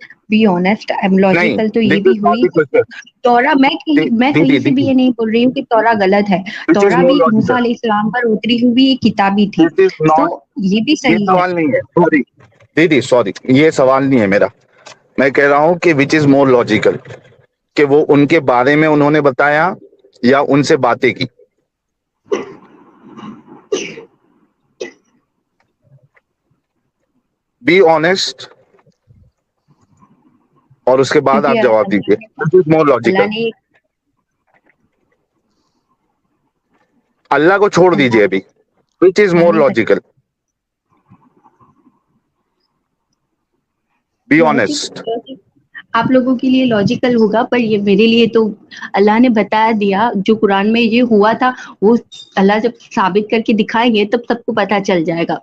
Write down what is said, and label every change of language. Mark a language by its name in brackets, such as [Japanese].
[English] be honest, [Urdu] logical تو یہ بھی ہوئی. تورا میں کہیں سے بھی یہ نہیں بول رہی ہوں کہ تورا غلط ہے. تورا بھی موسیٰ علیہ السلام پر اتری ہوئی ایک کتاب ہی تھی, تو یہ بھی صحیح سوال نہیں ہے. دیدی سوری, یہ سوال نہیں ہے میرا. میں کہہ رہا ہوں کہ [English] which is more logical, [Urdu] کہ وہ ان کے بارے میں انہوں نے بتایا یا ان سے باتیں کی. [English] be honest, [Urdu] اور اس کے بعد آپ جواب دیجیے. [English] Which is more logical. [Urdu] اللہ کو چھوڑ دیجیے ابھی. [English] Which is more logical? Be honest. [Urdu] آپ لوگوں کے لیے لاجیکل ہوگا, پر یہ میرے لیے تو اللہ نے بتا دیا. جو قرآن میں یہ ہوا تھا وہ اللہ جب ثابت کر کے دکھائیں گے تب سب کو پتا چل جائے گا.